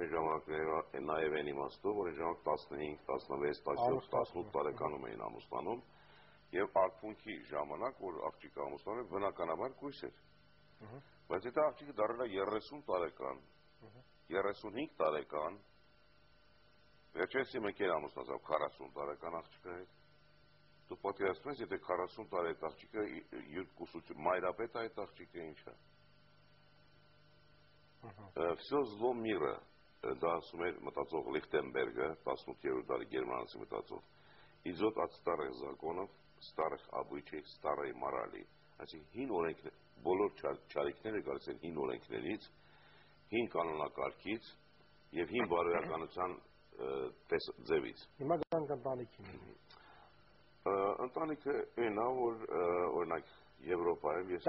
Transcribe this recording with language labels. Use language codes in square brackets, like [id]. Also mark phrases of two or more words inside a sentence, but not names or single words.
[hy] այն ժամանակների նաև այն իմաստով, որ այն ժամանակ 15, 16, 17, 18 տարեկանում էին ամուսնանում եւ արփունքի ժամանակ, որ աղջիկը ամուսնանում է, բնականաբար կույս էր։ Բայց եթե աղջիկը դառել է 30 տարեկան, 35 տարեկան, վերջերս իմ ընկեր ամուսնացավ 40 տարեկան աղջիկա հետ։ Դու պատկերացնում ես, եթե 40 տարի այդ աղջիկը յուրկուսություն, մայրապետ է այդ աղջիկը ինչ է։ [ru] Всё зло мира, [hy] դա ասում էր մտածող Լիխտենբերգը, 18-րդ դարի գերմանացի մտածող, [ru] идет от старых законов, старых обычаев, старой морали։ [hy] Այսինքն հին օրենքներ, բոլոր չարիքները գալիս են հին օրենքներից, հին կանոնակարգից եւ հին բարոյականության ձևից։ Հիմա գանք ընտանիքին։ Ընտանիքը այնա, որ օրինակ Եվրոպայում ես։